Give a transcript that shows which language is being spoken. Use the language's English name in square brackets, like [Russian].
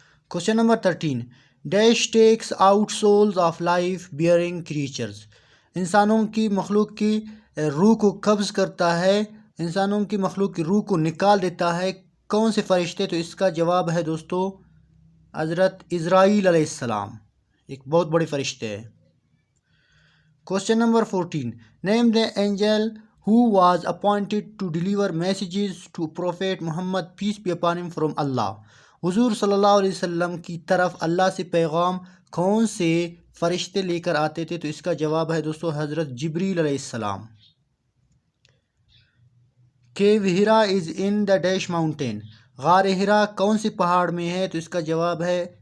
[English] Question number 13، dash takes out souls of life bearing creatures. [Urdu] انسانوں کی مخلوق کی روح کو قبض کرتا ہے، انسانوں کی مخلوق کی روح کو نکال دیتا ہے کون سے فرشتے؟ تو اس کا جواب ہے دوستو حضرت اسرائیل علیہ السلام، ایک بہت بڑے فرشتے ہیں. [English] Question number 14، name the angel who was appointed to deliver messages to Prophet Muhammad peace be upon him from Allah. [Urdu] حضور صلی اللہ علیہ وسلم کی طرف اللہ سے پیغام کون سے فرشتے لے کر آتے تھے؟ تو اس کا جواب ہے دوستو حضرت جبریل علیہ السلام. [English] Q Hira is in the dash mountain. [Urdu] غار ہرا کون سے پہاڑ میں ہے؟ تو اس کا جواب ہے